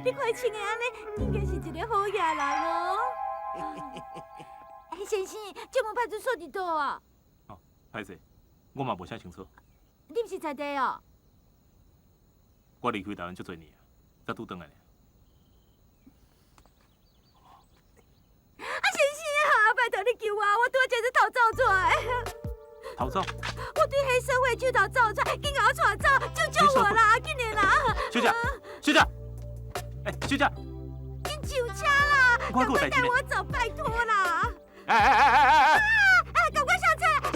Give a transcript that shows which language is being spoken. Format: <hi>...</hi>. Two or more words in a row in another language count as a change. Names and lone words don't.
<nan>你看穿的安尼，应该是一个好野人哦。哎，先生，这门派出所伫倒啊？哦，歹势，我嘛无啥清楚。你毋是在地哦？我离开台湾足多年啊，才拄转来。啊，先生啊，拜托你救我，我拄仔就是逃走出来。逃走？我对黑社会巨头走出来，紧甲我带走，救救我啦！紧点啦！小姐，小姐，哎，小姐，紧上车啦！我还有代志呢。带我走，拜托啦！哎！赶快上车！</nan>